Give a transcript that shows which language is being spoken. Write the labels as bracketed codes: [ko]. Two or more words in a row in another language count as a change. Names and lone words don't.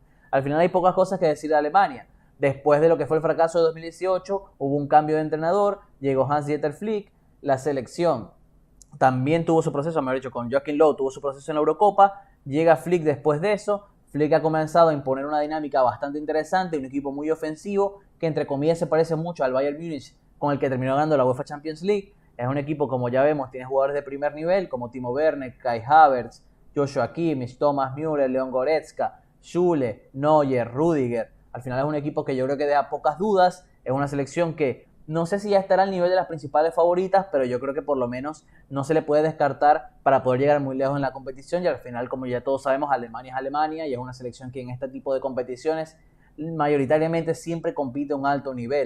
[es] Al final hay pocas cosas que decir de Alemania. Después de lo que fue el fracaso de 2018, hubo un cambio de entrenador, llegó Hans-Dieter Flick, la selección también tuvo su proceso, mejor dicho, con Joachim Löw tuvo su proceso en la Eurocopa, llega Flick después de eso. Flick ha comenzado a imponer una dinámica bastante interesante, un equipo muy ofensivo, que entre comillas se parece mucho al Bayern Múnich, con el que terminó ganando la UEFA Champions League. Es un equipo, como ya vemos, tiene jugadores de primer nivel, como Timo Werner, Kai Havertz, Joshua Kimmich, Thomas Müller, Leon Goretzka, Schüle, Neuer, Rüdiger. Al final es un equipo que yo creo que deja pocas dudas, es una selección que no sé si ya estará al nivel de las principales favoritas, pero yo creo que por lo menos no se le puede descartar para poder llegar muy lejos en la competición, y al final, como ya todos sabemos, Alemania es Alemania y es una selección que en este tipo de competiciones mayoritariamente siempre compite a un alto nivel.